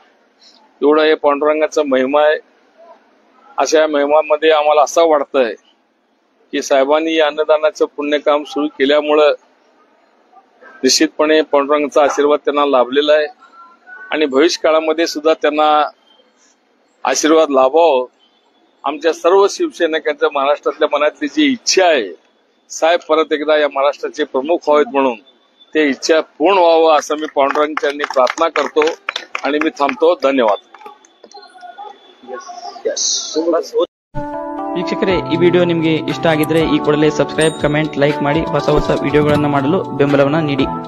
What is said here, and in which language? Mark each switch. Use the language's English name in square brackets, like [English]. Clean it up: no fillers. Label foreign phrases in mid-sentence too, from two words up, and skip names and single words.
[Marathi] एवढं हे पांडुरंगाचा महिमा आहे. अशा महिमामध्ये आम्हाला असं वाटतंय की साहेबांनी या अन्नदानाचं पुण्यकाम सुरू केल्यामुळं निश्चितपणे पांडुरंगाचा आशीर्वाद त्यांना लाभलेला आहे आणि भविष्य काळामध्ये सुद्धा त्यांना आशीर्वाद लाभावं. आमच्या सर्व शिवसैनिकांच्या महाराष्ट्रातल्या मनातली जी इच्छा आहे साहेब परत एकदा या महाराष्ट्राचे प्रमुख व्हावेत म्हणून ते इच्छा पूर्ण व्हावं असं मी पांडुरंगाच्यांनी प्रार्थना करतो आणि मी थांबतो. धन्यवाद. [Kannada] ವೀಕ್ಷಕರೇ, ಈ ವಿಡಿಯೋ ನಿಮಗೆ ಇಷ್ಟ ಆಗಿದ್ರೆ ಈ ಕೂಡಲೇ ಸಬ್ಸ್ಕ್ರೈಬ್, ಕಮೆಂಟ್, ಲೈಕ್ ಮಾಡಿ ಹೊಸ ವಿಡಿಯೋಗಳನ್ನು ಮಾಡಲು ಬೆಂಬಲವನ್ನು ನೀಡಿ.